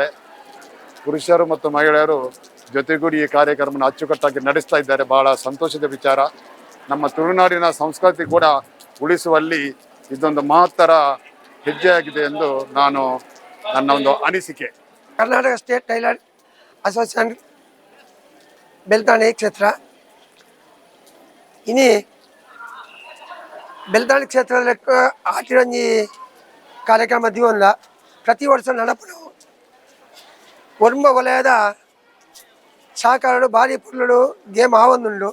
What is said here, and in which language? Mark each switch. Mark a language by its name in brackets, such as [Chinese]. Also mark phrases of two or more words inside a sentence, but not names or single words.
[Kannada] ಪುರುಷರು ಮತ್ತು ಮಹಿಳೆಯರು ಜೊತೆಗೂಡಿ ಈ ಕಾರ್ಯಕ್ರಮನ ಅಚ್ಚುಕಟ್ಟಾಗಿ ನಡೆಸ್ತಾ ಇದ್ದಾರೆ. ಭಾಳ ಸಂತೋಷದ ವಿಚಾರ. ನಮ್ಮ ತುಳುನಾಡಿನ ಸಂಸ್ಕೃತಿ ಕೂಡ ಉಳಿಸುವಲ್ಲಿ ಇದೊಂದು ಮಹತ್ತರ ಹೆಜ್ಜೆಯಾಗಿದೆ ಎಂದು ನನ್ನ ಒಂದು ಅನಿಸಿಕೆ. [Tulu] ಕರ್ನಾಟಕ ಸ್ಟೇಟ್ ಟೈಲರ್ ಅಸೋಸಿಯೇಷನ್ ಬೆಳ್ತಾಣಿ ಕ್ಷೇತ್ರ ಇನಿ ಬೆಳ್ತಾಣಿ ಕ್ಷೇತ್ರದಲ್ಲಿ ಆಟಿರಂಜಿ ಕಾರ್ಯಕ್ರಮ ದಿವಲ್ಲ ಪ್ರತಿ ವರ್ಷ ನಡಪಡು ಒರ್ಮ ವಲಯದ ಸಹಕಾರಡು ಭಾರಿ ಪುರ್ಲಡು ಗೇಮ್ ಆವೊಂದುಂಡು.